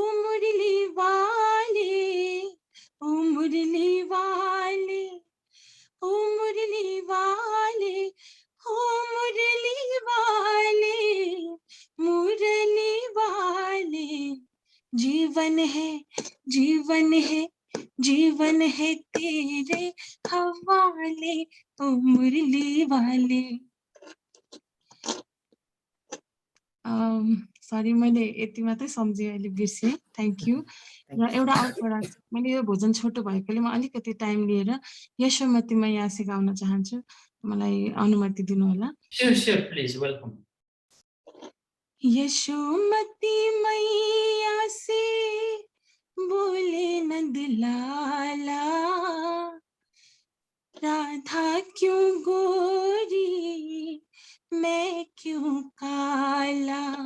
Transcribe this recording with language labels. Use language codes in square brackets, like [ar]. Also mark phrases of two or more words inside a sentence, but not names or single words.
[hi] मुरली वाले ओ मुरली वाले ओ मुरली वाले ओ मुरली वाले मुरली वाले जीवन है जीवन है जीवन है तेरे हवाले ओ मुरली वाले [ne] सरी मैले यति मात्रै सम्झेँ अहिले बिर्सेँ [en] thank you [ne] र एउटा अर्को मैले यो भोजन छोटो भएकोले म अलिकति टाइम लिएर यशोमतीमा यहाँ सिकाउन चाहन्छु मलाई अनुमति दिनु होला [en] sure please welcome [hi] यशोमती मैया से बोले नंद लाला राधा क्यों गोरी मैं क्यों काला